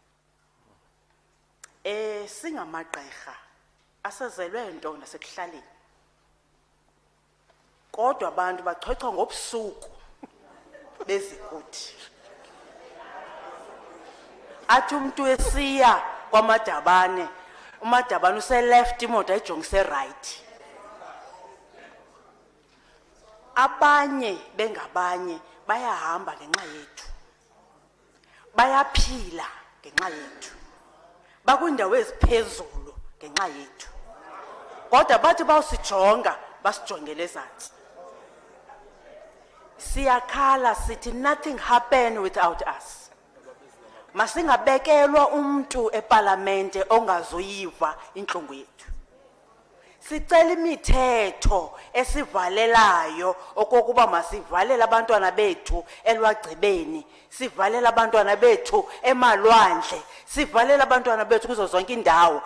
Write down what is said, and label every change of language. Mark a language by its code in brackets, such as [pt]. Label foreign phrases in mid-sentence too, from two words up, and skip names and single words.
[xh] Singamagqirha asezelwe nto nasekuhlaleni. Kodwa abantu bachochwa ngobusuku bezikuthi. Athi umuntu esiya kwaMadabane, uMadabane use-left imoto ayijongise right. Abanye bengabanye bayahamba ngenxa yethu. Bayaphila ngenxa yethu. Bakwindawo eziphezulu ngenxa yethu. Kodwa bathi bawusijonga basijongele ezantsi. Siyakhala sithi [en] nothing happened without us. [xh] Masingabekelwa umuntu eParlamente ongazoyiva inhlungu yethu. Sicela imithetho esivalelayo okokuba masivalele abantwana bethu elwagcibeni, sivalele abantwana bethu emalwandle, sivalele abantwana bethu kuzo zonke indawo.